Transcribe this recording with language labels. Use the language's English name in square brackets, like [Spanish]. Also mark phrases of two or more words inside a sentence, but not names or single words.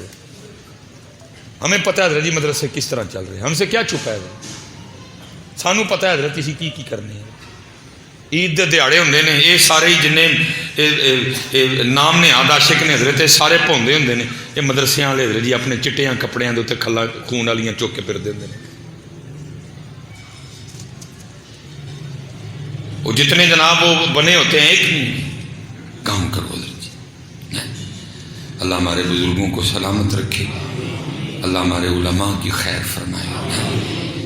[Urdu] ہمیں پتہ ہے حضرت جی مدرسے کس طرح چل رہے ہیں، ہم سے کیا چھپا ہے. [Punjabi] سانو پتہ ہے حضرت اسی کی کرنے ہیں. عید دے دیہڑے ہوندے نے، یہ سارے ہی جن نام نے عاشق نے حضرت سارے پوندے ہوندے نے. یہ مدرسیاں والے حضرت جی اپنے چٹیاں کپڑیاں دے اوتے کھلا خون والیاں چوک کے پھردے ہوندے نے. [Urdu] وہ جتنے جناب وہ بنے ہوتے ہیں ایک نہیں. کام کرو حضرت جی. اللہ ہمارے بزرگوں کو سلامت رکھے، اللہ ہمارے علماء کی خیر فرمائے.